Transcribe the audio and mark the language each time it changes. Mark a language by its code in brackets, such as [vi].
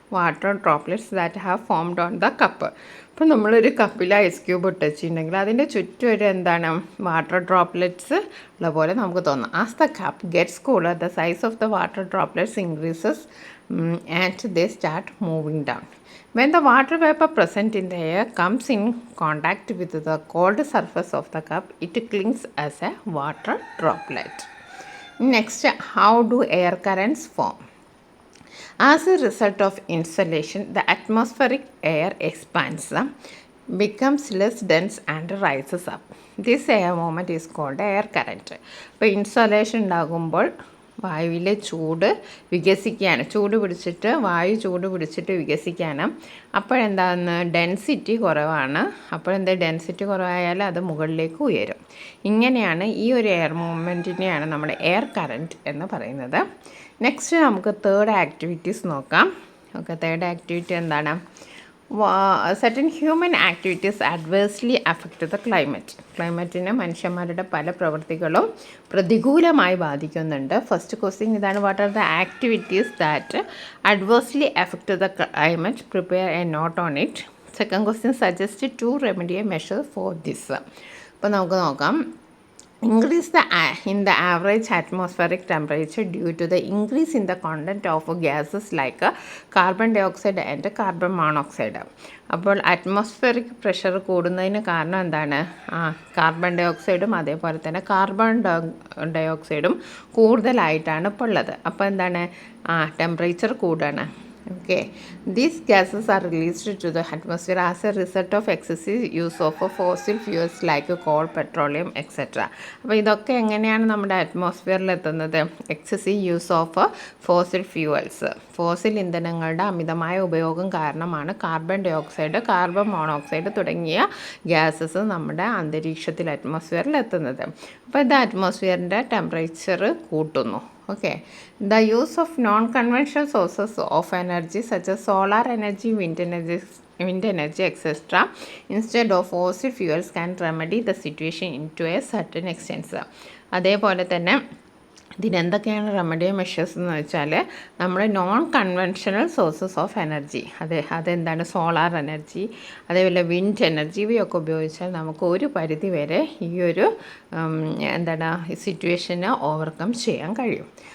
[en] Water droplets that have formed on the cup. [ml] അപ്പോൾ നമ്മളൊരു കപ്പിൽ ഐസ് ക്യൂബ് ഇട്ട് വെച്ചിട്ടുണ്ടെങ്കിൽ അതിൻ്റെ ചുറ്റും ഒരു എന്താണ് വാട്ടർ ഡ്രോപ്ലെറ്റ്സ് ഉള്ള പോലെ നമുക്ക് തോന്നും. [en] As the cup gets cooler the size of the water droplets increases and they start moving down. When the water vapor present in the air comes in contact with the cold surface of the cup, it clings as a water droplet. Next, how do air currents form? As a result of insolation, the atmospheric air expands, becomes less dense and rises up. This air movement is called air current. [ml] ഇപ്പോൾ insolation ഉണ്ടാകുമ്പോൾ വായുവിലെ ചൂട് വികസിക്കുകയാണ്, വായു ചൂട് പിടിച്ചിട്ട് വികസിക്കാനും. അപ്പോഴെന്താന്ന് density കുറവാണ്. അപ്പോഴെന്താ density കുറവായാൽ അത് മുകളിലേക്ക് ഉയരും. ഇങ്ങനെയാണ് ഈ ഒരു എയർ മൂവ്മെൻറ്റിനെയാണ് നമ്മൾ എയർ കറൻറ്റ് എന്ന് പറയുന്നത്. നെക്സ്റ്റ് നമുക്ക് തേർഡ് ആക്ടിവിറ്റീസ് നോക്കാം. ഓക്കെ, തേർഡ് ആക്ടിവിറ്റി എന്താണ്? [en] certain human activities adversely affect the climate. [ml] ക്ലൈമറ്റിനെ മനുഷ്യന്മാരുടെ പല പ്രവൃത്തികളും പ്രതികൂലമായി ബാധിക്കുന്നുണ്ട്. [en] first question [ml] ഇതാണ്, [en] What are the activities that adversely affect the climate? Prepare a note on it. Second question, suggest 2 remedial measures for this. [ml] അപ്പോൾ നമുക്ക് നോക്കാം. [en] Increase in the average atmospheric temperature due to the increase in the content of gases like carbon dioxide and carbon monoxide. [ml] അപ്പോൾ atmospheric pressure കൂടുന്നതിന് കാരണം എന്താണ്? Carbon dye ഓക്സൈഡും അതേപോലെ തന്നെ carbon ഡയോക്സൈഡും കൂടുതലായിട്ടാണ് ഇപ്പോൾ ഉള്ളത്. അപ്പോൾ എന്താണ്? ടെമ്പറേച്ചർ കൂടുകയാണ്. [en] Okay, these gases are released to the atmosphere as a result of excessive use of fossil fuels like coal, petroleum, etc. [ml] അപ്പോൾ ഇതൊക്കെ എങ്ങനെയാണ് നമ്മുടെ അറ്റ്മോസ്ഫിയറിൽ എത്തുന്നത്? Excessive use of fossil fuels, fossil ഇന്ധനങ്ങളുടെ അമിതമായ ഉപയോഗം കാരണമാണ് carbon dye oxide, carbon monoxide തുടങ്ങിയ gases നമ്മുടെ അന്തരീക്ഷത്തിൽ അറ്റ്മോസ്ഫിയറിൽ എത്തുന്നത്. അപ്പോൾ ഇത് അറ്റ്മോസ്ഫിയറിൻ്റെ ടെമ്പറേച്ചർ കൂട്ടുന്നു. [en] Okay, the use of non-conventional sources of energy such as solar energy, wind energy, etc. instead of fossil fuels can remedy the situation into a certain extent. [ml] അതേപോലെ തന്നെ ഇതിനെന്തൊക്കെയാണ് remedial measures എന്ന് വെച്ചാൽ, നമ്മൾ non conventional sources of energy, അതെന്താണ്? Solar energy, അതേപോലെ wind energy, ഇവയൊക്കെ ഉപയോഗിച്ചാൽ നമുക്ക് ഒരു പരിധി വരെ ഈ ഒരു എന്താണ് സിറ്റുവേഷനെ ഓവർകം ചെയ്യാൻ കഴിയും.